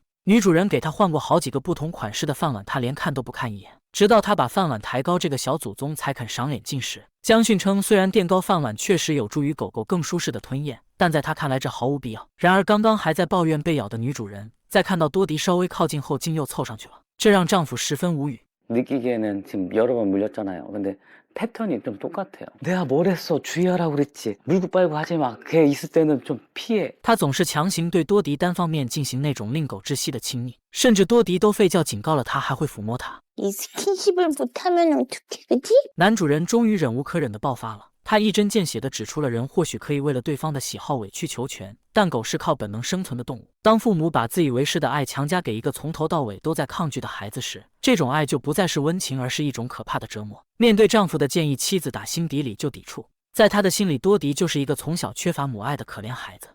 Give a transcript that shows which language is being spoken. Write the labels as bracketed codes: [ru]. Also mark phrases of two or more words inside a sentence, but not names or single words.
[zh] 女主人给他换过好几个不同款式的饭碗，他连看都不看一眼，直到他把饭碗抬高，这个小祖宗才肯赏脸进食。江训称，虽然垫高饭碗确实有助于狗狗更舒适的吞咽，但在他看来这毫无必要。然而，刚刚还在抱怨被咬的女主人，在看到多迪稍微靠近后，竟又凑上去了，这让丈夫十分无语。 [ko] 느끼기에는 지금 여러 번 물렸잖아요. 근데 패턴이 좀 똑같아요. 내가 뭘 했어? 주의하라고 그랬지. 물고 빨고 하지 마. 걔 있을 때는 좀 피해. [zh] 他总是强行对多迪单方面进行那种令狗窒息的亲昵，甚至多迪都吠叫警告了他，还会抚摸他。 [ko] 이 스킨십을 못하면 어떡해, 그치? [zh] 男主人终于忍无可忍地爆发了。 他一针见血地指出了人或许可以为了对方的喜好委曲求全，但狗是靠本能生存的动物。当父母把自以为是的爱强加给一个从头到尾都在抗拒的孩子时，这种爱就不再是温情，而是一种可怕的折磨。面对丈夫的建议，妻子打心底里就抵触。在她的心里，多迪就是一个从小缺乏母爱的可怜孩子。